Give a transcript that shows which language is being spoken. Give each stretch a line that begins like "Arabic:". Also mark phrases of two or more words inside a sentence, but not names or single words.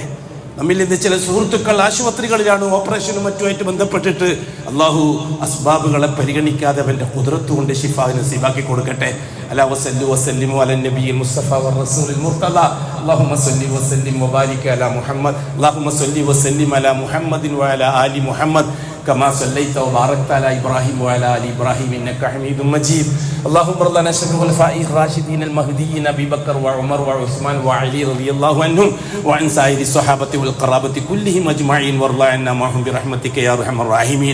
Malayalam: നമ്മിൽ ഇന്ന് ചില സുഹൃത്തുക്കൾ ആശുപത്രികളിലാണ്, ഓപ്പറേഷനും മറ്റുമായിട്ട് ബന്ധപ്പെട്ടിട്ട്. അള്ളാഹു അസ്ബാബുകളെ പരിഗണിക്കാതെ അവന്റെ ഖുദ്റത്ത് കൊണ്ട് ശിഫാ നസീബാക്കി കൊടുക്കട്ടെ.
Arabic: ألا وصلوا وسلموا على النبي المصطفى والرسول المرتضى. اللهم صل وسلم وبارك على محمد. اللهم صل وسلم على محمد وعلى آل محمد كما صليت وباركت على إبراهيم وعلى آل إبراهيم إنك حميد مجيد. اللهم ارض عن الخلفاء الراشدين المهديين أبي بكر وعمر وعثمان وعلي رضي الله عنهم وعن سائر الصحابة والقرابة كلهم أجمعين وارض عنا معهم برحمتك يا أرحم الراحمين.